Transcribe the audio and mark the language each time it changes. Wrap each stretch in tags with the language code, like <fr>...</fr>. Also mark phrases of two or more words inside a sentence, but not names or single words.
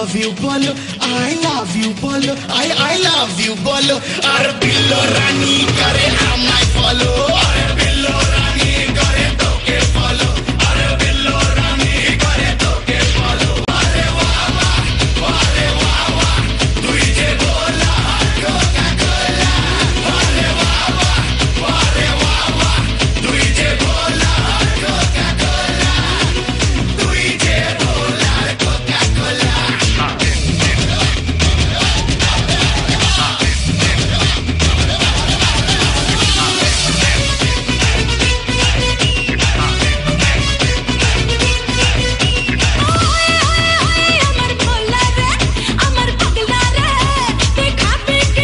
<en>bolo, I love you bolo, I love you bolo.</en> <bn>আর বিল্লো রানী করে আমায় follow. আর বিল্লো রানী করে তোকে follow. আর বিল্লো রানী করে তোকে follow. আরে ওয়াওয়া, তুই যে বলা Coca-Cola. আরে ওয়াওয়া, tui je bola Coca-Cola. Tui je bola Coca-Cola. আমার ভোলা রে আমার পাগলা রে তুই খাবি কি</bn>